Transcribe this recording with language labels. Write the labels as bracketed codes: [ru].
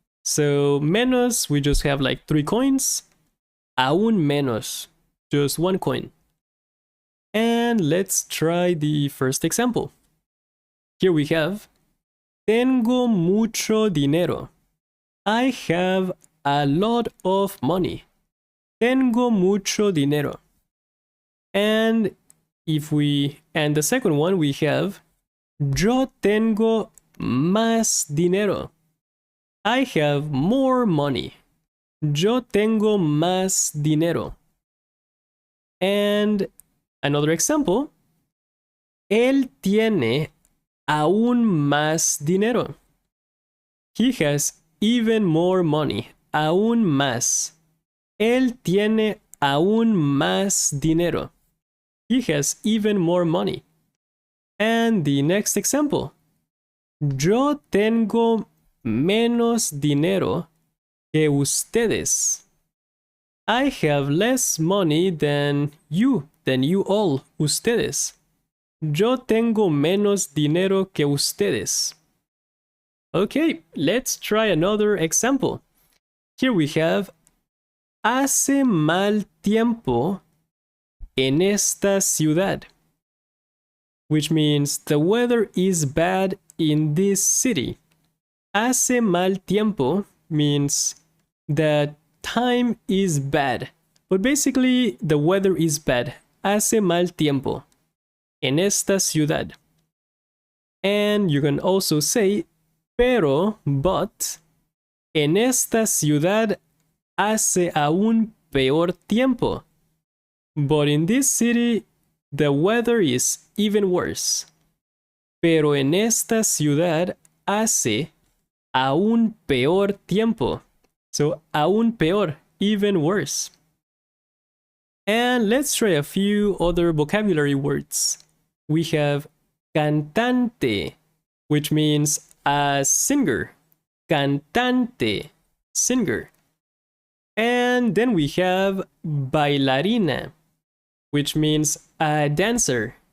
[en] So menos, we just have like 3 coins. Aún menos. Just 1 coin. And let's try the first example. Here we have, [es] tengo mucho dinero. [en] I have a lot of money. [es] Tengo mucho dinero. [en] And the second one we have, [es] yo tengo más dinero. [en] I have more money. [es] Yo tengo más dinero. [en] And another example, [es] él tiene aún más dinero. [en] He has even more money. [es] Aún más. Él tiene aún más dinero. [en] He has even more money. And the next example. [es] Yo tengo menos dinero que ustedes. [en] I have less money than you all, ustedes. [es] Yo tengo menos dinero que ustedes. [en] Okay, let's try another example. Here we have [es] hace mal tiempo en esta ciudad, [en] which means the weather is bad in this city. [es] Hace mal tiempo [en] means that time is bad, but basically the weather is bad. [es] Hace mal tiempo en esta ciudad. [en] And you can also say [es] pero, but, en esta ciudad hace aún peor tiempo. [en] But in this city, the weather is even worse. [es] Pero en esta ciudad hace aún peor tiempo. [en] So, aún peor, even worse. And let's try a few other vocabulary words. We have cantante, which means a singer. Cantante, singer. And then we have bailarina, which means a dancer.